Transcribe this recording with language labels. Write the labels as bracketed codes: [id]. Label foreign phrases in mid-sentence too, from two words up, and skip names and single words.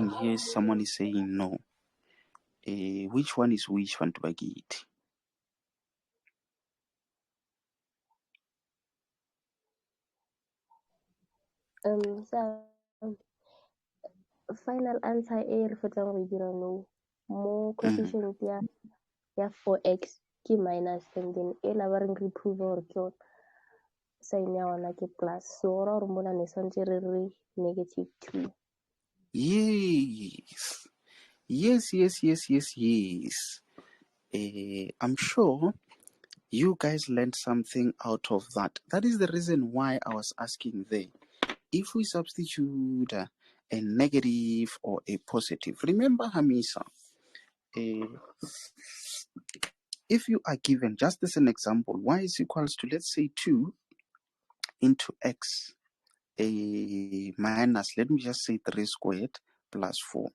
[en] saying yes, someone is saying no. Which one is which one to get? [tn] So [en] final answer [tn] e re fetsang go e dira no. Mo coefficient ya 4x ke minus [en] and then [tn] e la ba reng re prove gore ke yone sign ya ona ke plus. So ora gore mona ne santse re re negative 2. [en] Yes. I'm sure you guys learned something out of that. That is the reason why I was asking there. If we substitute a negative or a positive, remember Hamisa, if you are given, just as an example, y is equals to, let's say, 2 into x minus, let me just say 3 squared plus 4.